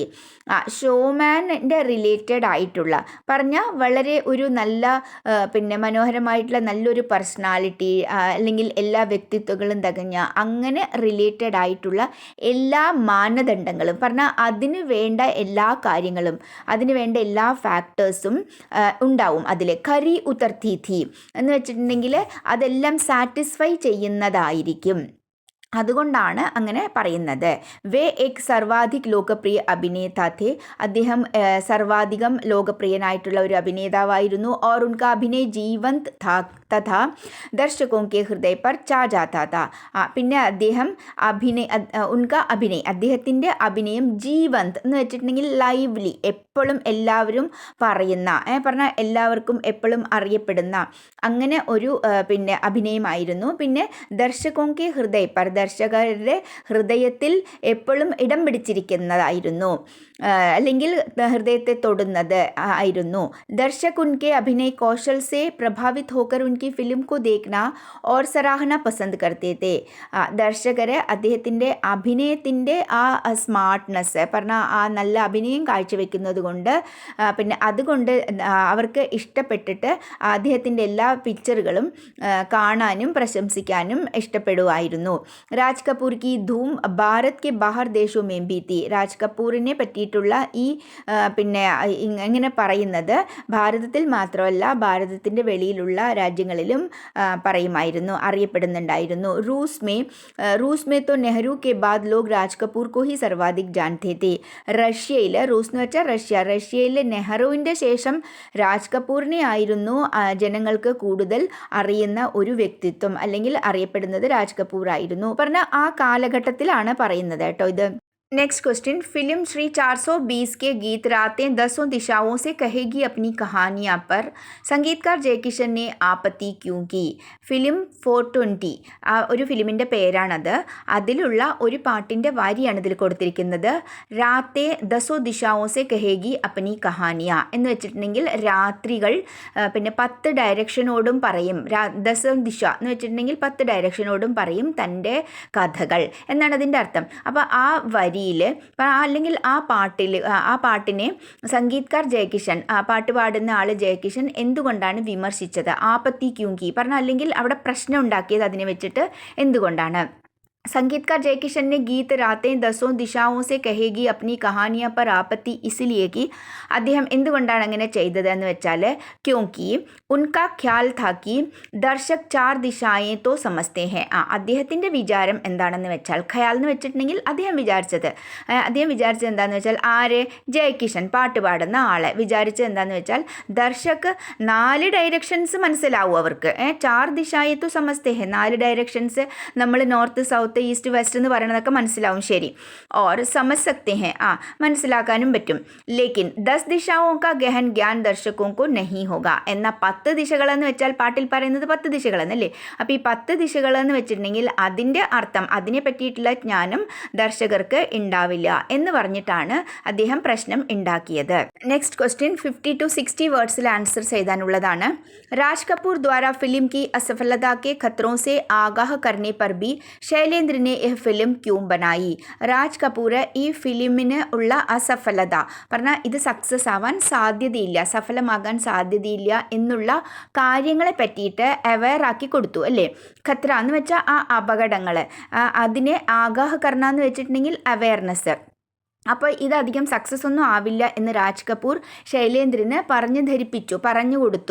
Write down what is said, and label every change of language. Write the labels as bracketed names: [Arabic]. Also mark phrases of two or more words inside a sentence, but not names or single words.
[Malayalam] ഷോമാൻ്റെ റിലേറ്റഡ് ആയിട്ടുള്ള പറഞ്ഞാൽ വളരെ ഒരു നല്ല പിന്നെ മനോഹരമായിട്ടുള്ള നല്ലൊരു പേഴ്സണാലിറ്റി അല്ലെങ്കിൽ എല്ലാ വ്യക്തിത്വങ്ങളും തികഞ്ഞ അങ്ങനെ റിലേറ്റഡ് ആയിട്ടുള്ള എല്ലാ മാനദണ്ഡങ്ങളും പറഞ്ഞാൽ അതിന് വേണ്ട എല്ലാ കാര്യങ്ങളും, അതിന് വേണ്ട എല്ലാ ഫാക്ടേഴ്സും ഉണ്ടാവും അതിൽ. [Hindi] खरी उतरती थी [Malayalam] എന്ന് വെച്ചിട്ടുണ്ടെങ്കിൽ അതെല്ലാം സാറ്റിസ്ഫൈ ചെയ്യുന്നതായിരിക്കും. അതുകൊണ്ടാണ് അങ്ങനെ പറയുന്നത്. [Hindi] वे एक सर्वाधिक लोकप्रिय अभिनेता थे. [Malayalam] അദ്ദേഹം സർവാധികം ലോകപ്രിയനായിട്ടുള്ള ഒരു അഭിനേതാവായിരുന്നു. [Hindi] और उनका अभिनय जीवंत था तथा दर्शकों के हृदय पर चा जाता था. [Malayalam] പിന്നെ അദ്ദേഹം അദ്ദേഹത്തിൻ്റെ അഭിനയം ജീവന്ത് എന്ന് വെച്ചിട്ടുണ്ടെങ്കിൽ ലൈവ്ലി, എപ്പോഴും എല്ലാവരും പറയുന്ന പറഞ്ഞാൽ എല്ലാവർക്കും എപ്പോഴും അറിയപ്പെടുന്ന അങ്ങനെ ഒരു പിന്നെ അഭിനയമായിരുന്നു. [Hindi] പിന്നെ ദർശകോं के हृदय पर, [Malayalam] ദർശകരുടെ ഹൃദയത്തിൽ എപ്പോഴും ഇടം പിടിച്ചിരിക്കുന്നതായിരുന്നു, അല്ലെങ്കിൽ ഹൃദയത്തെ തൊടുന്നത് ആയിരുന്നു. [Hindi] दर्शक उनके अभिनय कौशल से प्रभावित होकर उनकी फिल्म को देखना और सराहना पसंद करते थे. [Malayalam] ദർശകർ അദ്ദേഹത്തിൻ്റെ അഭിനയത്തിൻ്റെ ആ സ്മാർട്ട്നെസ് പറഞ്ഞാൽ ആ നല്ല അഭിനയം കാഴ്ചവെക്കുന്നത് കൊണ്ട് പിന്നെ അതുകൊണ്ട് അവർക്ക് ഇഷ്ടപ്പെട്ടിട്ട് അദ്ദേഹത്തിൻ്റെ എല്ലാ പിക്ചറുകളും കാണാനും പ്രശംസിക്കാനും ഇഷ്ടപ്പെടുമായിരുന്നു. [Hindi] രാജ് കപൂർ की धूम भारत के बाहर देशों में भी थी. [Malayalam] രാജ് കപൂറിനെ പറ്റിയിട്ടുള്ള ഈ പിന്നെ ഇങ്ങനെ പറയുന്നത് ഭാരതത്തിൽ മാത്രമല്ല ഭാരതത്തിൻ്റെ വെളിയിലുള്ള രാജ്യങ്ങളിലും പറയുമായിരുന്നു, അറിയപ്പെടുന്നുണ്ടായിരുന്നു. [Hindi] रूस में तो नेहरू के बाद लोग राज कपूर को ही सर्वाधिक जानते थे. [Malayalam] റഷ്യയിൽ, റൂസ് എന്ന് വെച്ചാൽ റഷ്യയിൽ നെഹ്റുവിൻ്റെ ശേഷം രാജ് കപൂറിനെ ആയിരുന്നു ജനങ്ങൾക്ക് കൂടുതൽ അറിയുന്ന ഒരു വ്യക്തിത്വം, അല്ലെങ്കിൽ അറിയപ്പെടുന്നത് രാജ് കപൂർ ആയിരുന്നു. പറഞ്ഞാൽ ആ കാലഘട്ടത്തിലാണ് പറയുന്നത് കേട്ടോ ഇത്. [English] next question, [Hindi] फिल्म श्री 420 के गीत रातें दसों दिशाओं से कहेगी अपनी कहानियाँ पर സംഗീതക്കാർ ജയകിഷൻ ने आपत्ति क्यों की. [Malayalam] ഫിലിം 420 ഒരു ഫിലിമിൻ്റെ പേരാണത്. അതിലുള്ള ഒരു പാട്ടിൻ്റെ വരിയാണ് ഇതിൽ കൊടുത്തിരിക്കുന്നത്. [Hindi] रातें दसों दिशाओं से कहेगी अपनी कहानियाँ [Malayalam] എന്ന് വെച്ചിട്ടുണ്ടെങ്കിൽ രാത്രികൾ പിന്നെ 10 ഡയറക്ഷനോടും പറയും. [Hindi] दसों दिशा [Malayalam] എന്ന് വെച്ചിട്ടുണ്ടെങ്കിൽ 10 ഡയറക്ഷനോടും പറയും തൻ്റെ കഥകൾ എന്നാണ് അതിൻ്റെ അർത്ഥം. അപ്പോൾ ആ വരി അല്ലെങ്കിൽ ആ പാട്ടിനെ സംഗീതക്കാർ ജയകിഷൻ, ആ പാട്ട് പാടുന്ന ആൾ ജയകിഷൻ എന്തുകൊണ്ടാണ് വിമർശിച്ചത്? [Hindi] आपत्ति क्योंकि [Malayalam] പറഞ്ഞാൽ അല്ലെങ്കിൽ അവിടെ പ്രശ്നം ഉണ്ടാക്കിയത് അതിനെ വെച്ചിട്ട് എന്തുകൊണ്ടാണ്? [Hindi] संगीतकार जयकिशन ने गीत रातें दसों दिशाओं से कहेगी अपनी कहानियाँ पर आपत्ति इसलिए की. [Malayalam] അദ്ദേഹം എന്തുകൊണ്ടാണ് അങ്ങനെ ചെയ്തതെന്ന് വെച്ചാൽ [Hindi] क्योंकि उनका ख्याल था कि दर्शक 4 दिशाएँ तो समझते हैं. [Malayalam] അദ്ദേഹത്തിൻ്റെ വിചാരം എന്താണെന്ന് വെച്ചാൽ, ഖയാൽ എന്ന് വെച്ചിട്ടുണ്ടെങ്കിൽ അദ്ദേഹം വിചാരിച്ചത് എന്താണെന്ന് വെച്ചാൽ ആര്? ജയകിഷൻ, പാട്ട് പാടുന്ന ആളെ വിചാരിച്ചത് എന്താണെന്ന് വെച്ചാൽ ദർശക് 4 ഡയറക്ഷൻസ് മനസ്സിലാവും അവർക്ക്. [Hindi] 4 दिशाएँ तो समझते हैं, [Malayalam] 4 ഡയറക്ഷൻസ് നമ്മൾ [English] north south east west [Malayalam] എന്ന് പറയുന്നതൊക്കെ മനസ്സിലാവും, ശരി. [Hindi] और समझ सकते हैं, [Malayalam] മനസ്സിലാക്കാനും പറ്റും. [Hindi] लेकिन 10 दिशाओं का गहन ज्ञान दर्शकों को नहीं होगा. [Malayalam] എന്നാൽ 10 ദിശകളെന്ന് വെച്ചാൽ പാട്ടിൽ പറയുന്നത് 10 ദിശകളെന്നല്ലേ. അപ്പോൾ ഈ 10 ദിശകളെന്ന് വെച്ചിട്ടുണ്ടെങ്കിൽ അതിൻ്റെ അർത്ഥം, അതിനെ പറ്റിയിട്ടുള്ള ജ്ഞാനം ദർശകർക്ക് ഉണ്ടാവില്ല എന്ന് പറഞ്ഞിട്ടാണ് അദ്ദേഹം പ്രശ്നം ഉണ്ടാക്കിയത്. [English] next question [Malayalam] 50 to 60 വേർഡ്സിൽ ആൻസർ ചെയ്താനുള്ളതാണ്. [Hindi] राज कपूर द्वारा फिल्म की असफलता के खतरों से आगाह करने पर भी शैलेंद्र ने यह फिल्म क्यों बनाई. [Malayalam] രാജ് കപൂർ ഈ ഫിലിമിന് ഉള്ള അസഫലത പറഞ്ഞാൽ ഇത് സക്സസ് ആവാൻ സാധ്യതയില്ല, സഫലമാകാൻ സാധ്യതയില്ല എന്നുള്ള കാര്യങ്ങളെ പറ്റിയിട്ട് അവെയർ ആക്കി കൊടുത്തു അല്ലേ. ഖത്ര എന്ന് വെച്ചാൽ ആ അപകടങ്ങൾ, അതിനെ [Hindi] आगाह करना [Malayalam] എന്ന് വെച്ചിട്ടുണ്ടെങ്കിൽ അവെയർനെസ്, അപ്പോൾ ഇതധികം സക്സസ് ഒന്നും ആവില്ല എന്ന് രാജ് കപൂർ ശൈലേന്ദ്രന് പറഞ്ഞു കൊടുത്തു.